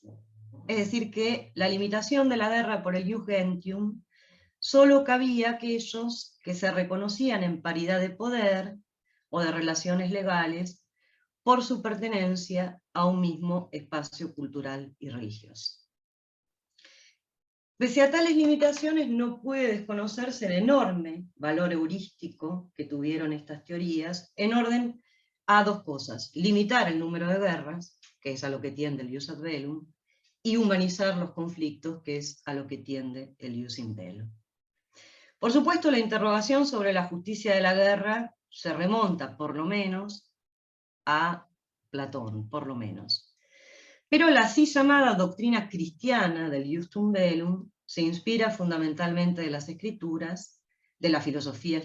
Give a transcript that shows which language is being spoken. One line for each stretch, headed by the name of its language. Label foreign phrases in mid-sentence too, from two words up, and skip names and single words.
Spanish: Es decir, que la limitación de la guerra por el
Latin: Ius Gentium
Spanish: solo cabía a aquellos que se reconocían en paridad de poder o de relaciones legales por su pertenencia a un mismo espacio cultural y religioso. Pese a tales limitaciones, no puede desconocerse el enorme valor heurístico que tuvieron estas teorías en orden a dos cosas: limitar el número de guerras, que es a lo que tiende el
Latin: jus ad bellum,
Spanish: y humanizar los conflictos, que es a lo que tiende el
Latin: jus in bello.
Spanish: Por supuesto, la interrogación sobre la justicia de la guerra se remonta, por lo menos, a Platón, por lo menos. Pero la así llamada doctrina cristiana del
Latin: Justum Bellum
Spanish: se inspira fundamentalmente de las escrituras, de la filosofía